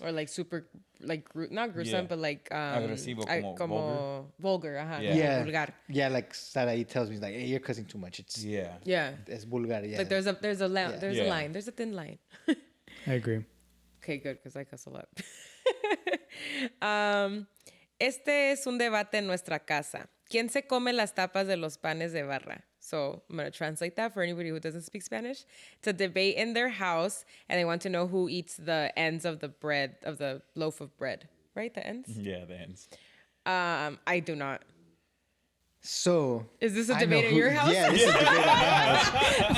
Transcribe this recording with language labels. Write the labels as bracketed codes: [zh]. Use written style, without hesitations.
[en] Or like super, like not gruesome, Yeah. but like [es] Agresivo, como vulgar. Ajá, [en] Yeah. [es] como vulgar. [en] Yeah, like Sarai tells me like, hey, you're cussing too much. It's Yeah. Yeah. it's vulgar. Yeah. Like there's a Yeah. line. There's a thin line. I agree. Okay, good, because I cuss a lot. [es] Este es un debate en nuestra casa. ¿Quién se come las tapas de los panes de barra? [en] So I'm going to translate that for anybody who doesn't speak Spanish. It's a debate in their house, and they want to know who eats the ends of the bread, of the loaf of bread. Right? The ends? Yeah, the ends. I do not. So Is this a I know debate in who- your house? Yeah, this is a debate at my house.